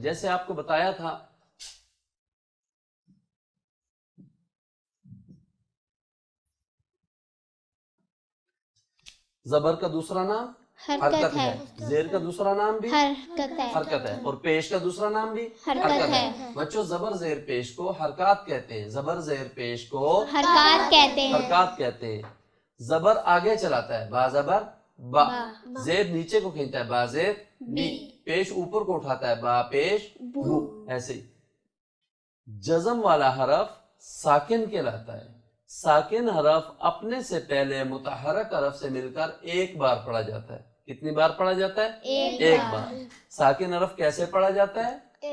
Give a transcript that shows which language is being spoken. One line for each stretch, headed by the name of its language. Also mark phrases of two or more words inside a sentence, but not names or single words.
Urdu: جیسے آپ کو بتایا تھا زبر کا دوسرا نام حرکت ہے، زیر کا دوسرا نام بھی حرکت ہے اور پیش کا دوسرا نام بھی حرکت ہے۔ بچوں، زبر زیر پیش کو حرکات کہتے ہیں۔ زبر زیر پیش کو حرکات کہتے ہیں۔ حرکات کہتے ہیں۔ زبر آگے چلاتا ہے، با زبر با، زیر نیچے کو کھینچتا ہے، با زیر بی، پیش اوپر کو اٹھاتا ہے، با پیش بو، ایسے ہی۔ جزم والا حرف ساکن کہلاتا ہے۔ ساکن حرف اپنے سے پہلے متحرک حرف سے مل کر ایک بار پڑھا جاتا ہے۔ کتنی بار پڑھا جاتا ہے؟ ایک بار۔ ساکن حرف کیسے پڑھا جاتا ہے؟